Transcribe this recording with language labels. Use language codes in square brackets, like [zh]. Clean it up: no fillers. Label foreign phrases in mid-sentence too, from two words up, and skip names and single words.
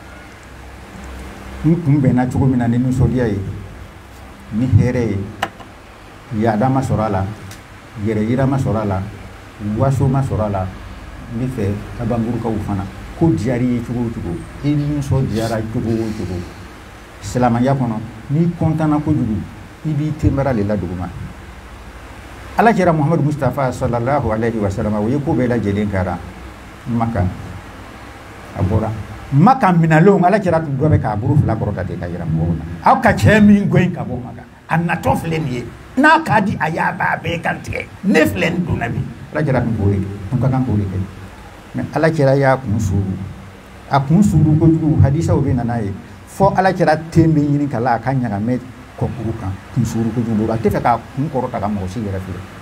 [bm] N kun bɛnna cogo min na ni nisɔndiya ye ni hɛrɛ ye yaada ma sɔrɔ a la yɛrɛ yira ma sɔrɔ a la waso ma sɔrɔ a la n bɛ fɛ a bangurukaw fana ko diyar'i ye cogo o cogo i nisɔndiyara cogo o cogo silamɛya kɔnɔ n'i kɔntanna kojugu i b'i tenbara de la duguma. Ala kɛra Muhamadu Mustafa [ar] صلى الله عليه وسلم [bm] o ye ko bɛɛ lajɛlen kɛra Maka a bɔra Maka minalenw Ala kɛra tun dɔ bɛ k'a bolo fila kɔrɔta ten ka yira mɔgɔw la aw ka cɛ min gɔn ka bɔ Maka a natɔ filɛ nin ye n'a ka di a y'a b'a bɛɛ kantigɛ ne filɛ nin donna bi Ala kɛra tun b'o de kɛ tun ka kan k'o de kɛ mais Ala kɛra y'a kun suuru a kun suuru kojugu hadisaw bɛ na n'a ye fɔ Ala kɛra ten bɛ ɲini ka la a ka ɲagamɛ kɔkuru kan kun suuru kojugu a tɛ fɛ k'a kun kɔrɔta ka mɔgɔ si yɛrɛ filɛ